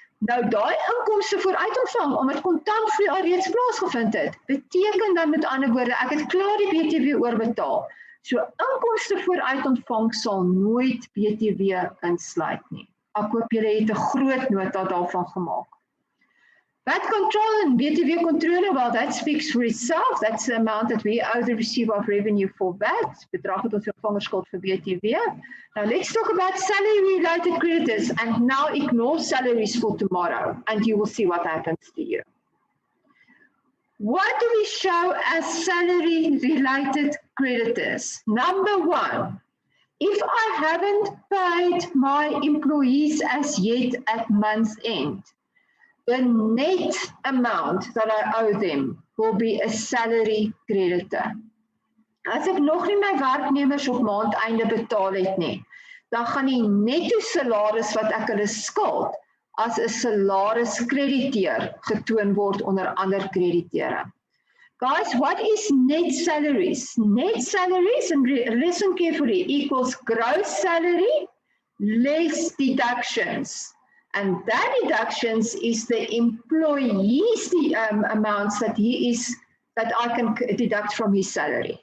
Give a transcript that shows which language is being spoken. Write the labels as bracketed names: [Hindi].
[Afrikaans] Nou daai inkomste vooruit ontvang, omdat kontantvloei al reeds plaasgevind het, beteken dan met ander woorde, ek het klaar die BTW oorbetaal. So inkomste vooruit ontvang sal nooit BTW insluit nie. Ek hoop julle het 'n groot nota daarvan gemaak. [English] VAT control and BTW controle, well, that speaks for itself. That's the amount that we owe the receiver of revenue for VAT. [Afrikaans] Bedrag wat ons ontvanger skuld vir BTW. [English] Now let's talk about salary-related creditors, and now ignore salaries for tomorrow, and you will see what happens to you. What do we show as salary-related creditors? Number one, if I haven't paid my employees as yet at month's end, the net amount that I owe them will be a salary creditor. [Afrikaans] As ek nog nie my werknemers op maandeinde betaal het nie, dan gaan die netto salaris wat ek hulle skuld as 'n salariskrediteur getoon word onder ander krediteure. [English] Guys, what is net salaries? Net salaries, and listen carefully, equals gross salary less deductions. And that deductions is the employee's amounts that I can deduct from his salary.